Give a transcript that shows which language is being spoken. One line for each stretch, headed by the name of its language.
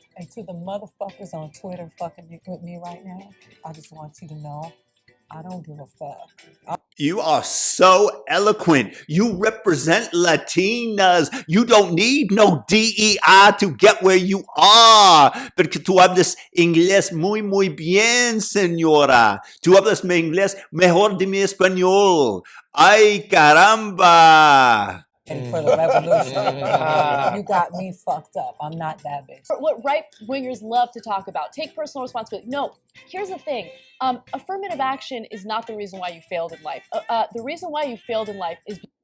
English: And to the motherfuckers on Twitter fucking with me right now, I just want you to know, I don't give a fuck. You are so eloquent. You represent Latinas. You don't need no DEI to get where you are.
Spanish: Porque tú hablas inglés muy, muy bien, señora. Tú hablas mi inglés mejor de mi español. Ay, caramba.
English: And for the revolution, you got me fucked up. I'm not that bitch. What right-wingers love to talk about, take personal responsibility. No, here's the thing. Affirmative action is not the reason why you failed in life. The reason why you failed in life is...